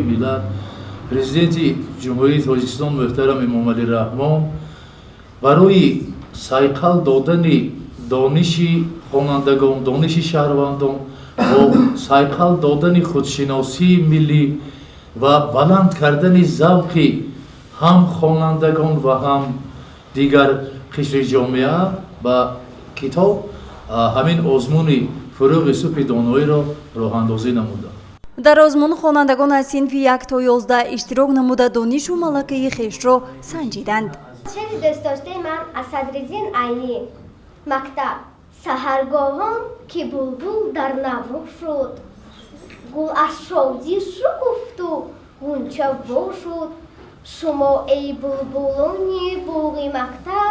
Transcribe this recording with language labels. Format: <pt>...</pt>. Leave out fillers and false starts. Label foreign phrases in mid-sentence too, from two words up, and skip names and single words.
<tg>миллат, президенти ҷумҳурии Тоҷикистон муҳтарам Эмомалӣ Раҳмон барои сайқал додани дониши хонандагон, дониши шаҳрвандон, бо сайқал додани худшиносии миллӣ ва баланд кардани завқи ҳам хонандагон ва ҳам дигар қишри ҷомеа ба китоб ҳамин озмуни фуруғи субҳи доноиро роҳандозӣ намуда. дар озмун хонандагон аз синфи 1 то 11 иштирок намуда донишу малакаи хешро санҷиданд.</tg> <fa>شعر دوست داشته من اسدرزین عینی مکتب سحرگاهان که بلبل در نوا شد گل از شادی شکفت و غنچه وا شد شما ای بلبلان باغ مکتب</fa>